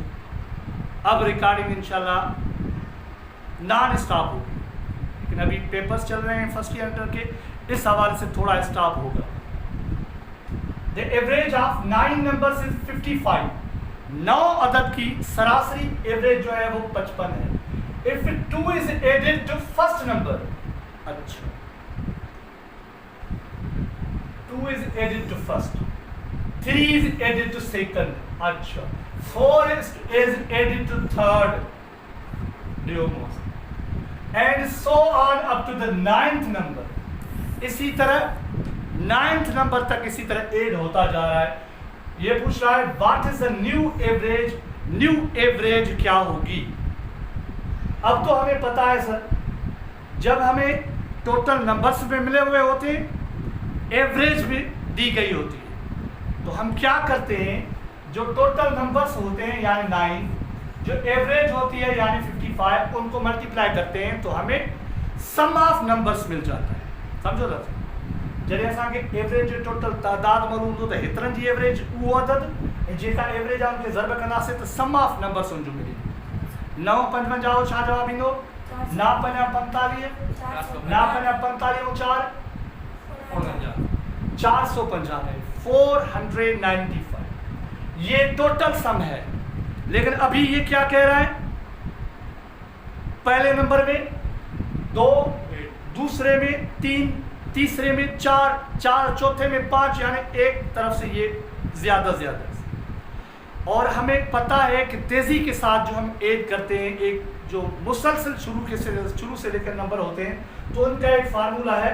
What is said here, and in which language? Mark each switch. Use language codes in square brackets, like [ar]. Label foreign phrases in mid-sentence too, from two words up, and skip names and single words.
[ur] اب ریکارڈنگ ان شاء اللہ [en] non stop [ur] ہوگی، لیکن ابھی پیپرز چل رہے ہیں [en] first year inter [ur] کے، اس حوالے سے تھوڑا اسٹاپ ہوگا. [en] the average of 9 numbers is 55. [ur] 9 عدد کی سراسری ایوریج جو ہے وہ 55 ہے. [en] if 2 is added to first number, अच्छा 2 is added to first, 3 is added to second, अच्छा 4 is added to third, and so on up to the 9th number। [ur] اسی طرح 9th نمبر تک اسی طرح ایڈ ہوتا جا رہا ہے. یہ پوچھ رہا ہے [en] what is the new average. new average [ur] کیا ہوگی? اب تو ہمیں پتا ہے سر، جب ہمیں [en] total numbers [ur] میں ملے ہوئے ہوتے ہیں، ایوریج بھی دی گئی ہوتی ہے. تو ہم کیا کرتے ہیں، جو [en] total numbers [ur] ہوتے ہیں یعنی 9، جو ایوریج ہوتی ہے یعنی 55، ان کو ملٹی پلائی کرتے ہیں تو ہمیں [en] sum of numbers [ur] مل جاتا ہے. [sd] समझो था जैसे असांखे एवरेज जो टोटल तादाद मालूम हूंदो त हेतिरनि जी एवरेज उहो अदद ऐं जेका एवरेज आहे उनखे ज़र्ब कंदासीं त [en] sum of numbers [sd] उनजो मिले। 9 55 जो छा जवाब ईंदो? 9 5 45, 9 5 45 और 4 455, 495। [ur] ये [en] total sum [ur] है। لیکن ابھی یہ کیا کہہ رہا ہے، پہلے نمبر میں 2، دوسرے میں 3، تیسرے میں 4، چوتھے میں 5، یعنی ایک طرف سے یہ زیادہ اور ہمیں پتا ہے کہ تیزی کے ساتھ جو ہم ایڈ کرتے ہیں، ایک جو مسلسل شروع سے لے کر نمبر ہوتے ہیں، تو ان کا ایک فارمولا ہے.